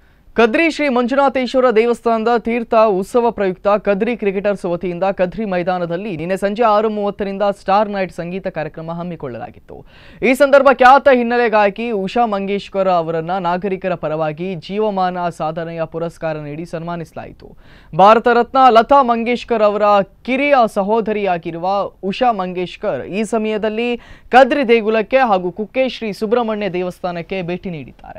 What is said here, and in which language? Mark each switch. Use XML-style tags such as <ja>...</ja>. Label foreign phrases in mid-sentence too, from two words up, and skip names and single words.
<kn>ಕದ್ರಿ ಶ್ರೀ ಮಂಜುನಾಥೇಶ್ವರ ದೇವಸ್ಥಾನದ ತೀರ್ಥ ಉತ್ಸವ ಪ್ರಯುಕ್ತ ಕದ್ರಿ ಕ್ರಿಕೆಟರ್ಸ್ ವತಿಯಿಂದ ಕದ್ರಿ ಮೈದಾನದಲ್ಲಿ ನಿನ್ನೆ ಸಂಜೆ 6:30ರಿಂದ ಸ್ಟಾರ್ ನೈಟ್ ಸಂಗೀತ ಕಾರ್ಯಕ್ರಮ ಹಮ್ಮಿಕೊಳ್ಳಲಾಗಿತ್ತು। ಈ ಸಂದರ್ಭ ಖ್ಯಾತ ಹಿನ್ನೆಲೆ ಗಾಯಕಿ ಉಷಾ ಮಂಗೇಶ್ಕರ್ ಅವರನ್ನು ನಾಗರಿಕರ ಪರವಾಗಿ ಜೀವಮಾನ ಸಾಧನೆಯ ಪುರಸ್ಕಾರ ನೀಡಿ ಸನ್ಮಾನಿಸಲಾಯಿತು। ಭಾರತ ರತ್ನ ಲತಾ ಮಂಗೇಶ್ಕರ್ ಅವರ ಕಿರಿಯ ಸಹೋದರಿಯಾಗಿರುವ ಉಷಾ ಮಂಗೇಶ್ಕರ್ ಈ ಸಮಯದಲ್ಲಿ ಕದ್ರಿ ದೇಗುಲಕ್ಕೆ ಹಾಗೂ ಕುಕ್ಕೆ ಶ್ರೀ ಸುಬ್ರಹ್ಮಣ್ಯ ದೇವಸ್ಥಾನಕ್ಕೆ ಭೇಟಿ ನೀಡಿದ್ದಾರೆ।</kn>